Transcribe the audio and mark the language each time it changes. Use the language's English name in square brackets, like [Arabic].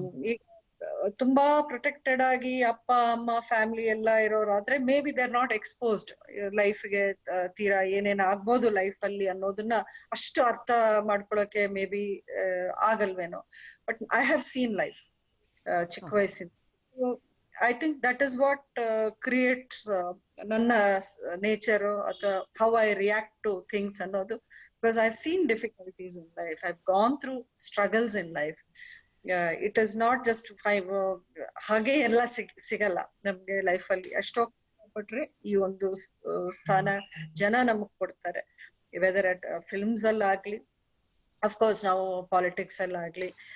[Kannada] ಈಗ ತುಂಬಾ ಪ್ರೊಟೆಕ್ಟೆಡ್ ಆಗಿ ಅಪ್ಪ ಅಮ್ಮ ಫ್ಯಾಮಿಲಿ ಎಲ್ಲ ಇರೋರಾದ್ರೆ [English] maybe they are not exposed [Kannada] ಲೈಫ್ಗೆ, ತೀರಾ ಏನೇನ್ ಆಗ್ಬೋದು ಲೈಫ್ ಅಲ್ಲಿ ಅನ್ನೋದನ್ನ ಅಷ್ಟು ಅರ್ಥ ಮಾಡ್ಕೊಳಕ್ಕೆ may be ಆಗಲ್ವೇನೋ. [English] but I have seen life [Kannada] ಚಿಕ್ಕ ವಯಸ್ಸಿಂದ. [English] I think that is what creates [Kannada] ನನ್ನ ನೇಚರ್ ಅಥವಾ [English] how I react to things [Kannada] ಅನ್ನೋದು. [English] Because I've seen difficulties in life, I've gone through struggles in life. It is not just [Kannada] ಹಾಗೆ ಎಲ್ಲ ಸಿಗಲ್ಲ ನಮ್ಗೆ life ಅಲ್ಲಿ. ಅಷ್ಟೋ ಪಟ್ರೆ ಈ ಒಂದು ಸ್ಥಾನ ಜನ ನಮಗ್ ಕೊಡ್ತಾರೆ, [English] whether at [Kannada] ಫಿಲ್ಮ್ಸ್ ಅಲ್ಲಾಗ್ಲಿ, [English] of course [Kannada] ನಾವು ಪಾಲಿಟಿಕ್ಸ್ ಅಲ್ಲಾಗ್ಲಿ.